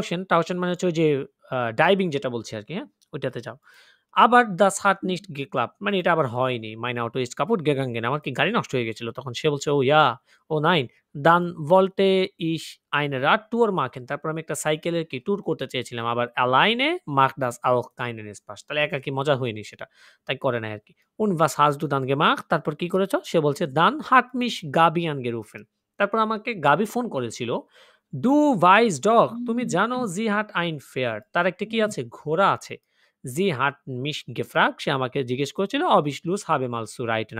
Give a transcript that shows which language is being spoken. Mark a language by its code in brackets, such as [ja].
[bn] Tauchen মানে হচ্ছে ওই যে ডাইভিং যেটা বলছি আরকি, হ্যাঁ? ওইটাতে যাও। আবার [de] das hat nicht geklappt [bn] মানে এটা আবার হয়নি। [de] Mein Auto ist kaputt gegangen [bn] আমার কি গাড়ি নষ্ট হয়ে গেছিল। তখন সে বলছে, [de] "Oh ja, oh nein, dann wollte ich eine Radtour machen." [bn] তারপর আমি একটা সাইকেলের কি ট্যুর করতে চেয়েছিলাম। আবার [de] alleine macht das auch keinen Spaß [bn] তাহলে একাকী মজা হয়নি সেটা। তাই করে নাই আরকি। [de] Und was hast du dann gemacht? [bn] তারপর কি করেছ? সে বলছে, [de] "Dann hat mich Gabi angerufen." [bn] তারপর আমাকে গাবি ফোন করেছিল। [de] "Du weißt doch, [bn] তুমি জানো [de] sie hat ein Pferd." [bn] তার একটা কি আছে? ঘোড়া আছে। [de] Sie hat mich gefragt [bn] সে আমাকে জিজ্ঞেস করেছিল, [de] "Ob ich Lust habe mal zu reiten."